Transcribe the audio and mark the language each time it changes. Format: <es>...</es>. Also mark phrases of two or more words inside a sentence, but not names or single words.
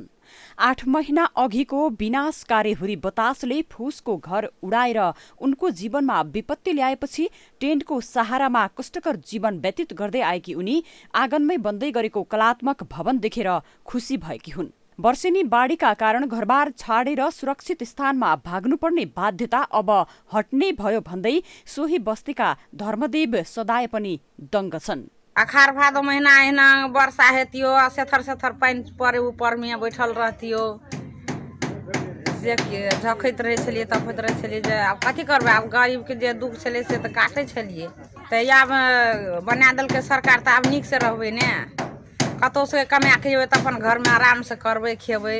<ne>8 महिना अघिको विनाशकारी हुरी बतासले फुसको घर उडाएर उनको जीवनमा विपत्ति ल्याएपछि टेन्टको सहारामा कष्टकर जीवन व्यतीत गर्दै आएकी उनी आँगनमै बन्दै गरेको कलात्मक भवन देखेर खुसी भएकी हुन्। वर्षेनी बाढीका कारण घरबार छाडेर सुरक्षित स्थानमा भाग्नुपर्ने बाध्यता अब हट्ने भयो भन्दै सोही बस्तीका धर्मदेव सदाय पनि दङ्ग छन्।</ne> <mai>अखार भादो महिना आएन, वर्षा हेतियो, सेथर सेथर पानी परे ऊपर में बैठल रहतियो, झखैत रहे छलिए, तफैत रहे छलिए। जे आब कथी करबै, आब गरीब के जे दुख छलै से तऽ काटै छलिए। तऽ आब बना देलकै सरकार, तऽ आब नीक से रहबै ने, कतौ से कमा के जेबै तऽ अपन घर में आराम से करबै खेबै।</mai>